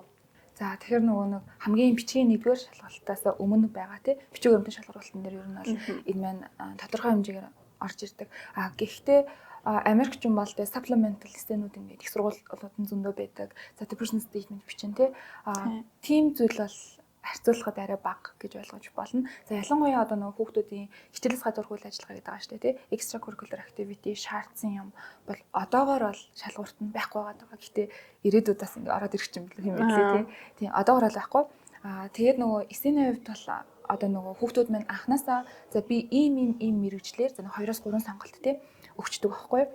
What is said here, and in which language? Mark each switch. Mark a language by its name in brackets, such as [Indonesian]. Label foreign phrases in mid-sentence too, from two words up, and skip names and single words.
[Mongolian] За тэгэхээр нөгөө нэг хамгийн бичгийн нэгдүгээр шалгалтаас өмнө байгаа тий бичиг баримтын шалгалтын дээр ер нь бол энэ маань тодорхой хэмжээгээр орж ирдэг. Гэхдээ Америкч юм бол тэ supplemental эссенүүд ингээд их сургуулиудад зөндөө байдаг. За [English] personal statement [Mongolian] бичин тий тийм зүйл бол харьцуулахад арай бага гэж ойлгож болно. За ялангуяа одоо нөгөө хүүхдүүдийн хичээлээс гадуур үйл ажиллагаа гэдэг байгаа шүү дээ, тий. [English] Extra curricular activity [Mongolian] шаардсан юм бол одоогоор бол шалгуурт нь байхгүй байгаа. Гэхдээ ирээдүйд бас ингэ ороод ирэх юм билээ, тий. Тийм одоогоор бол байхгүй. Тэгээд нөгөө эсэний хувьд бол одоо нөгөө хүүхдүүд маань анханасаа за би ийм мэрэгчлэр за 2-3 сонголт тий өгчдөг байхгүй.